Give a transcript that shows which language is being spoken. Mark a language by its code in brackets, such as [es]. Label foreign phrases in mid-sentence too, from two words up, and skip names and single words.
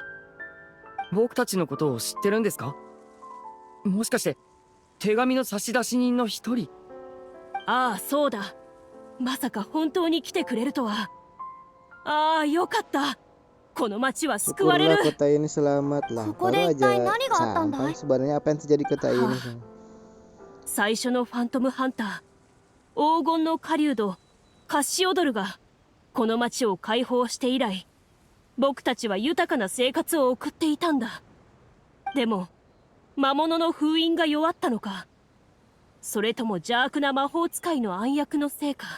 [ja] 僕たちのことを知ってるんですか？もしかして手紙の差出人の一人？ああ、そうだ。まさか本当に来てくれるとは。ああ、よかった。この町は救われ [id] Syukurlah [ja] る。 [id] kota ini selamat lah. [ja] Koko [id] Baru deh, aja [ja] 何があったん [id] sampai. [ja] dai? [id] Sebenarnya apa yang terjadi di kota ini? [ja] 最初のファントムハンター、黄金の狩人カッシオドルがこの町を解放して以来、僕たちは豊かな生活を送っていたんだ。でも魔物の封印が弱ったのか、それとも邪悪な魔法使いの暗躍のせいか。